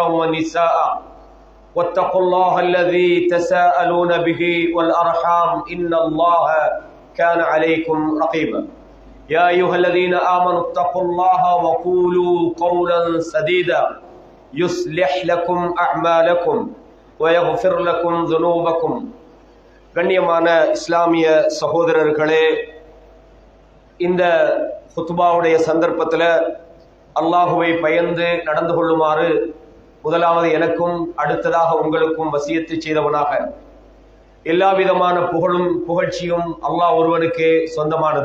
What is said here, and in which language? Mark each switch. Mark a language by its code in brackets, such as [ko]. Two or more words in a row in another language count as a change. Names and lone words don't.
[ar] ونساء واتقوا الله الذي تساءلون به والأرحام إن الله كان عليكم رقيبا يا أيها الذين آمنوا اتقوا الله وقولوا قولا سديدا يصلح لكم أعمالكم ويغفر لكم ذنوبكم [ta] கண்ணியமான இஸ்லாமிய சகோதரர்களே, இந்த குத்பாவுடைய சந்தர்ப்பத்தில் அல்லாஹுவை பயந்து நடந்து கொள்ளுமாறு முதலாவது எனக்கும் அடுத்ததாக உங்களுக்கும் வசியத்து செய்தவனாக, எல்லா விதமான புகழும் புகழ்ச்சியும் அல்லாஹ் ஒருவனுக்கே சொந்தமானது.